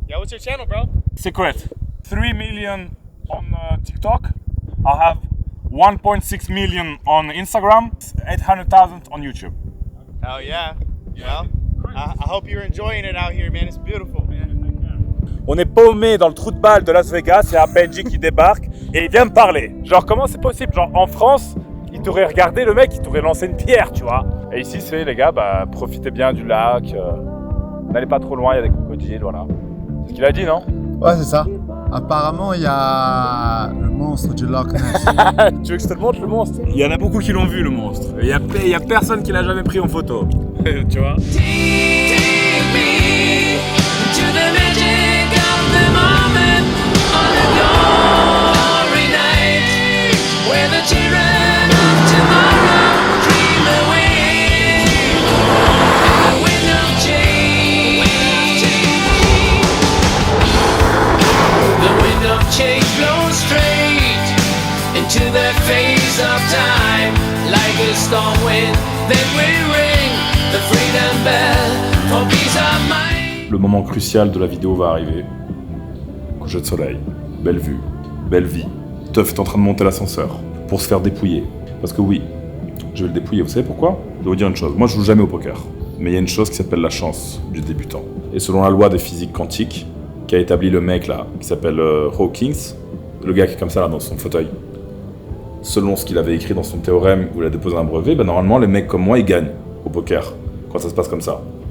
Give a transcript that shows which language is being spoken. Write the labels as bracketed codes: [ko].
[en] Yeah, what's your channel, bro? Secret. 3 million on TikTok. I have 1.6 million on Instagram, 800,000 on YouTube. Hell yeah. Well, I hope you're enjoying it out here, man. It's beautiful. [fr] On est paumé dans le trou de balle de Las Vegas, il y a un Benji qui débarque et il vient me parler. Genre, comment c'est possible? Genre, en France, il t'aurait regardé le mec, il t'aurait lancé une pierre, tu vois. Et ici, c'est les gars, profitez bien du lac, n'allez pas trop loin, il y a des crocodiles, voilà. C'est ce qu'il a dit, non? Ouais, c'est ça. Apparemment, il y a le monstre du Loch Ness. Tu veux que je te le montre le monstre? Il y en a beaucoup qui l'ont vu le monstre. Il y a personne qui l'a jamais pris en photo. Tu vois? [en] Take me to the magic of the moment on a glory night where the children of tomorrow dream away. The wind of change, the wind of change blows straight into the face of time like a storm wind that will ring the freedom bell for peace of mind. [fr] Le moment crucial de la vidéo va arriver. Coucher de soleil, belle vue, belle vie. Teuf est en train de monter l'ascenseur pour se faire dépouiller. Parce que oui, je vais le dépouiller. Vous savez pourquoi? Je vais vous dire une chose. Moi, je joue jamais au poker. Mais il y a une chose qui s'appelle la chance du débutant. Et selon la loi des physiques quantiques, qui a établi le mec là, qui s'appelle Hawkins, le gars qui est comme ça là dans son fauteuil, selon ce qu'il avait écrit dans son théorème où il a déposé un brevet, ben normalement les mecs comme moi ils gagnent au poker quand ça se passe comme ça.